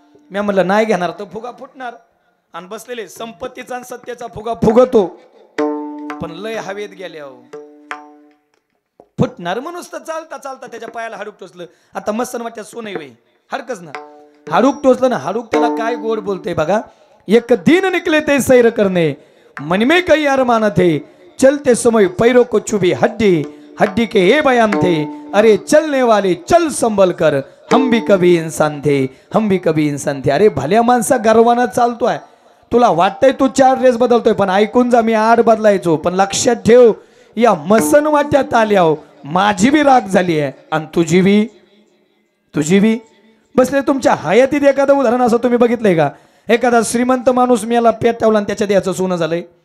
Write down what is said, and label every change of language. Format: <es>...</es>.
<mr>मी म्हणलं नाही घेणार तर फुगा फुटणार. आणि बसलेले संपत्तीचा आणि सत्याचा फुगा फुगतो, पण लय हवेत गेले अहो फुटणार. म्हणूनच तर चालता चालता त्याच्या पायाला हाडूक टोचलं. आता मसन वाटत सोनई वय हडकच ना, हाडूक टोचलं ना. हाडूक त्याला काय गोड बोलते बघा.</mr> <hi>एक दिन निकले ते सैर करणे, मन में कई अरमान थे, चलते समय पैरों को चुभी हड्डी, हड्डी के ये बयान थे, अरे चलने वाले चल संभल कर, हम भी कभी इंसान थे, हम भी कभी इंसान थे.</hi> <mr>अरे भल्या माणसा गर्वानं चालतोय, तुला वाटतंय तू 4 ड्रेस बदलतोय, पण ऐकून जा मी 8 बदलायचो. पण लक्षात ठेव, या मसन वाट्यात आल्याव माझी बी राग झाली आहे आणि तुझी बी. बसले तुमच्या हयातीत एखादं उदाहरण असं तुम्ही बघितलंय का? एखादा श्रीमंत माणूस मेला पेटवला आणि त्याच्या द्याचं सोनं झालंय.</mr>